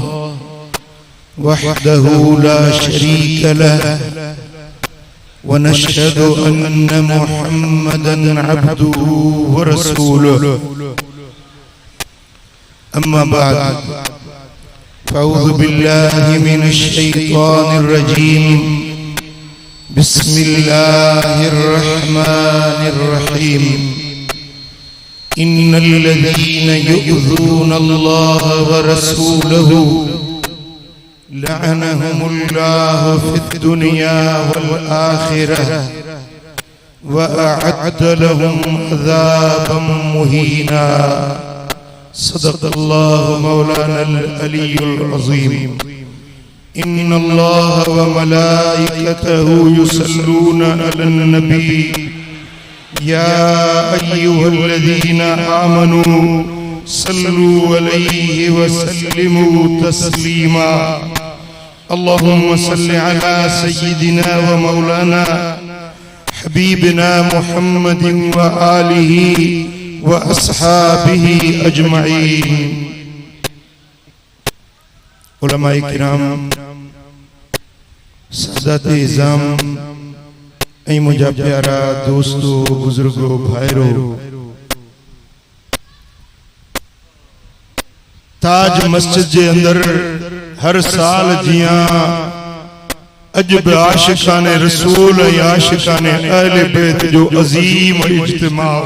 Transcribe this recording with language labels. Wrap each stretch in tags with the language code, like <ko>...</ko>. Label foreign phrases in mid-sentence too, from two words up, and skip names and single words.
<ar>وحده لا شريك له ونشهد أن محمدا عبده ورسوله أما بعد فأعوذ بالله من الشيطان الرجيم بسم الله الرحمن الرحيم إن الذين يؤذون الله ورسوله لعنهم الله في الدنيا والآخرة وأعد لهم عذابا مهينا صدق الله مولانا العلي العظيم إن الله وملائكته يصلون على النبي يا أيها الذين آمنوا صلوا عليه وسلموا تسليما اللهم صل على سيدنا ومولانا حبيبنا محمد وآله وأصحابه أجمعين.</ar> <sd>उलमाए किराम, सादाते इज़ाम, ऐं मुंहिंजा प्यारा दोस्तों, बुजुर्गो, भाइरो, ताज मस्जिद जे अंदर हर साल जियां अज बि आशिकाने रसूल ऐं आशिकाने अहले बैत जो अज़ीम इज्तिमा</sd>